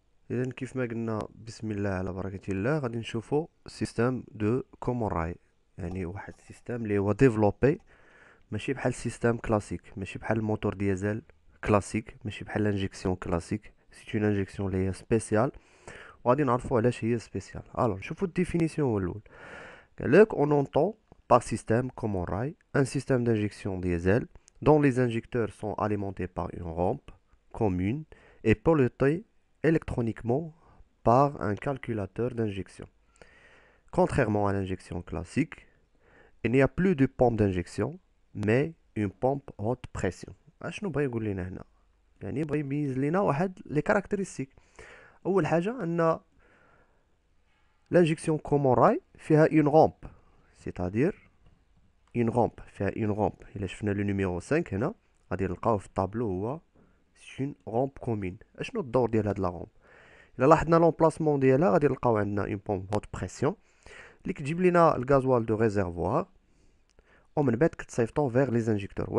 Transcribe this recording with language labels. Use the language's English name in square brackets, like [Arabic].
[Arabic] اذا كيف ما قلنا بسم الله على بركة الله غادي نشوفوا سيستم دو كومون راي، يعني واحد السيستم اللي هو ديفلوبي ماشي بحال السيستم كلاسيك، ماشي بحال الموتور ديزل كلاسيك، ماشي بحال الانجيكسيون كلاسيك. سي اون انجيكسيون اللي هي سبيسيال، وغادي نعرفوا علاش هي سبيسيال. الو نشوفوا الديفينيسيون الاول. قال لك [French] on entend par système common rail un système d'injection diesel dont les injecteurs sont alimentés par une rampe commune et pilotée électroniquement par un calculateur d'injection. Contrairement à l'injection classique, il n'y a plus de pompe d'injection, mais une pompe haute pression. [Arabic] اشنو بغا يقول لنا هنا؟ يعني بغا يميز لنا واحد لي كاركتيرستيك. اول حاجه ان [French] l'injection common rail [Arabic] فيها [French] une rampe، c'est-à-dire une rampe، فيها une rampe. [Arabic] الا شفنا لو نيميرو 5 هنا غادي نلقاوه في الطابلو، هو سي [French] une rampe commune. [Arabic] اشنو الدور ديال هاد لا rampe؟ الا لاحظنا لومبلاسمون ديالها غادي نلقاو عندنا اون بومب هوت بريسيون اللي كتجيب لينا الغازوال دو ريزيرفوار، ومن بعد كتصيفطو فيغ لي زانجيكتور.